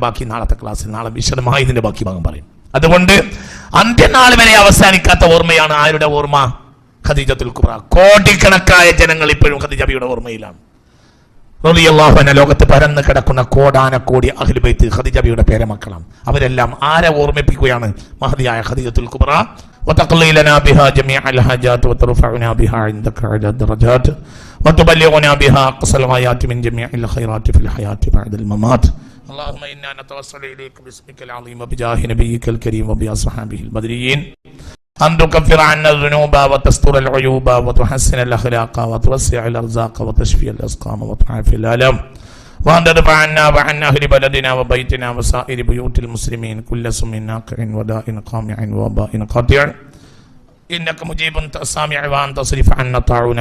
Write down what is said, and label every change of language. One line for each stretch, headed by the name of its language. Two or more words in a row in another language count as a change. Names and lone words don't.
Malayalam: ബാക്കി നാളത്തെ ക്ലാസ്സിൽ നാളെ വിശദമായി ഇതിന്റെ ബാക്കി ഭാഗം പറയും. അതുകൊണ്ട് അന്ത്യനാൾ വരെ അവസാനിക്കാത്ത ഓർമ്മയാണ് ആരുടെ ഓർമ്മ? ഖദീജത്തുൽ കുബ്ര. കോടിക്കണക്കായ ജനങ്ങൾ ഇപ്പോഴും ഖദീജ ബിയുടെ ഓർമ്മയിലാണ്.
Arabic: رضي الله عنها.
Malayalam: ലോകത്ത് പരന്ന് കിടക്കുന്ന കോടാനക്കോടി
Arabic: أهل بيت
Malayalam: ഖദീജ ബിയുടെ പേരമക്കളാണ്. അവരെല്ലാം ആരെ ഓർമ്മിപ്പിക്കുകയാണ്? മഹദിയായ ഖദീജത്തുൽ കുബ്ര.
Arabic: وتقضي لنا بها جميع الحاجات وترفعنا بها عندك على الدرجات وتبلغنا بها أقصى الغايات من جميع الخيرات في الحياة بعد الممات. اللهم إنا نتوسل إليك باسمك العظيم وبجاه نبيك الكريم وبأصحابه البدريين أن تكفر عنا الذنوب وتستر العيوب وتحسن الأخلاق وتوسع الأرزاق وتشفي الأسقام وتعافي الآلام وأن تدفع عنا وعن أهل بلدنا وبيتنا وسائر بيوت المسلمين كل سم ناقع وداء قامع وباء قاطع إنك مجيب سامع وأن تصرف عنا الطاعون والبلاء.